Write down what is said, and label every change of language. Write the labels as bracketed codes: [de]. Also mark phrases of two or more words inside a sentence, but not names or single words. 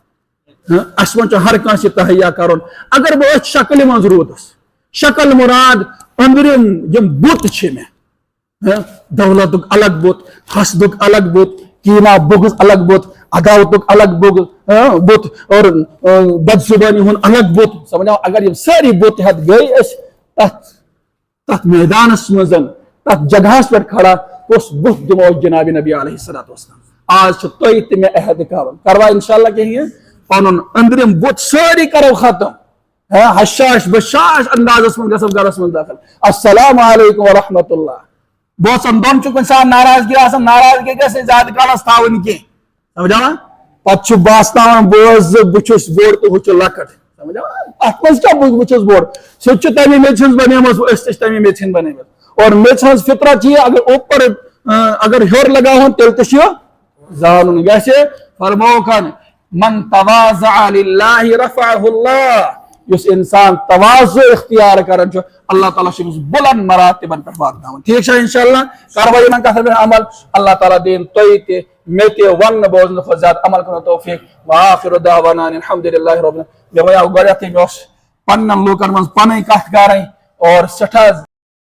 [ks] اس من چھُ ہر کٲنٛسہِ تہیا کرُن اگر بہٕ أتھۍ شکلہِ منٛز روٗدُس شکل مراد أنٛدرِم یِم بُت چھِ مےٚ دولتُک الگ بُت حسدُک الگ بُت کینا بغض الگ بُت عداوتُک الگ بُت اور بدزبانی ہُنٛد الگ بُت سمجھا اگر یِم سٲری بُت ہیٚتھ گٔے أسۍ تتھ میدانس منٛز تتھ جگہس پٮ۪ٹھ کھڑا کُس بُت دِمو جناب نبی [ar] علیہ الصلوۃ والسلام [ks] آز چھُ تُہۍ تہِ مےٚ عہد کرُن کروا انشاءاللہ کِہیٖنۍ پنُن أنٛدرِم بُت سٲری کرو ختم حشاش بشاش اندازس منٛز گژھو گرس منٛز داخل [ar] السلام علیکم ورحمۃ اللہ [ks] بوسن دۄن چھُ کُنہِ ساتہٕ ناراضگی آسان ناراضگی گژھِ نہٕ زیادٕ کالس تھاوٕنۍ کینٛہہ سمجھا پتہٕ چھُ باسناوان بہٕ بہٕ چھُس بوٚڑ تہٕ ہُہ چھُ لۄکٕٹ سمجھا اتھ منٛز کیٛاہ بہٕ چھُس بوٚڑ سُہ تہِ چھُ تمے میٚژِ ہٕنٛز بنیمٕژ أسۍ تہِ چھِ تمے میٚژِ ہٕنٛدۍ بنیمٕتۍ اور میٚژِ ہٕنٛز فطرت چھِ اگر اوپر اگر ہیوٚر لگاوہون تیٚلہِ تہِ چھُ زانُن گژھِ فرموکھن [ar] من تواضع للہ رفعہ اللہ [ks] یُس انسان تواضع اختیار کران چھُ اللہ تعالیٰ چھُ أمِس بلند مراتبن پٮ۪ٹھ واتناوان ٹھیک چھا انشاءاللہ کروا یِمن کتھن پٮ۪ٹھ عمل اللہ تعالیٰ دِیِن تُہۍ تہِ مےٚ تہِ وننہٕ بوزنہٕ کھۄتہٕ زیادٕ عمل کرنُک توفیق [ar] وآخر دعوانا الحمدللہ رب العالمین [ks] مےٚ ونیاو گۄڈنیتھٕے مےٚ اوس پننٮ۪ن لوٗکن منٛز پنٕنۍ کتھ کرٕنۍ اور سٮ۪ٹھاہ